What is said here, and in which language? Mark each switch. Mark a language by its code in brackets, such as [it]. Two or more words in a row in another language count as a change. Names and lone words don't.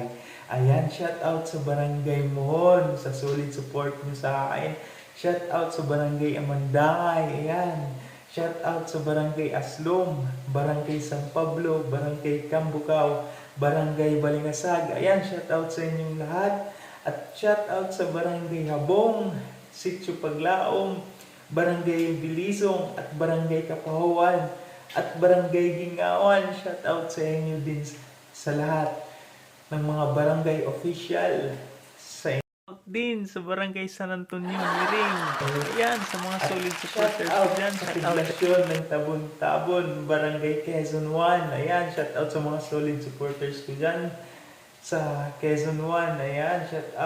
[tl] Ayan, [en] shout out [tl] sa Barangay Mohon sa [en] solid support [tl] niyo sa akin. [en] Shout out [tl] sa Barangay Amandangay. Ayan. [en] Shout out [tl] sa Barangay Aslong, Barangay San Pablo, Barangay Cambucaw, Barangay Balingasag. Ayan, [en] shout out [tl] sa inyong lahat. At [en] shout out [tl] sa Barangay Habong, Sitio Paglaom, Barangay Bilisong at Barangay Kapahuan at Barangay Gingawan. [en] Shout out [tl] sa inyo din sa lahat ng mga barangay official, sa din sa Barangay San Antonio Miring. Ayan, sa mga [en] solid supporters [tl] ko dyan. Sa poblasyon ng Tabon-Tabon, Barangay Quezon 1. Ayan, [en] shout out [tl] sa mga [en] solid supporters [tl] ko dyan. Sa Quezon 1, ayan, [en] shout out.